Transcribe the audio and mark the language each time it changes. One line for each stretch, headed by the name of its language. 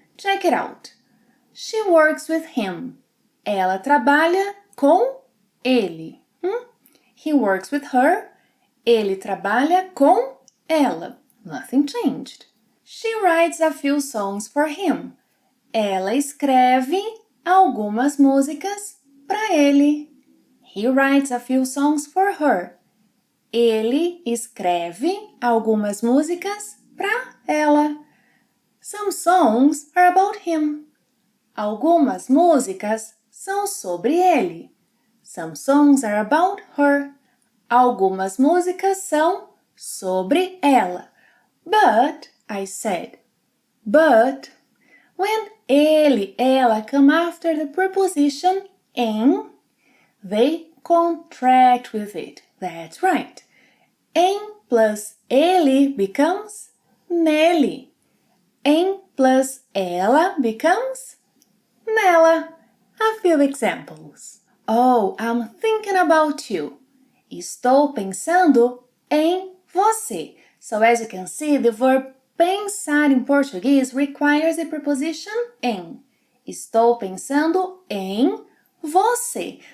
English: Check it out. She works with him.
Portuguese: Ela trabalha com ele.
English: He works with her.
Portuguese: Ele trabalha com ela.
English: Nothing changed. She writes a few songs for him.
Portuguese: Ela escreve algumas músicas para ele.
English: He writes a few songs for her.
Portuguese: Ele escreve algumas músicas para ela.
English: Some songs are about him.
Portuguese: Algumas músicas são sobre ele.
English: Some songs are about her.
Portuguese: Algumas músicas são sobre ela.
English: But, I said, but, when ele, ela come after the preposition em, they contract with it. That's right. Em plus ele becomes nele. Em plus ela becomes nela. A few examples. Oh, I'm thinking about you.
Portuguese: Estou pensando em você.
English: So as you can see, the verb pensar in Portuguese requires a preposition em.
Portuguese: Estou pensando em você.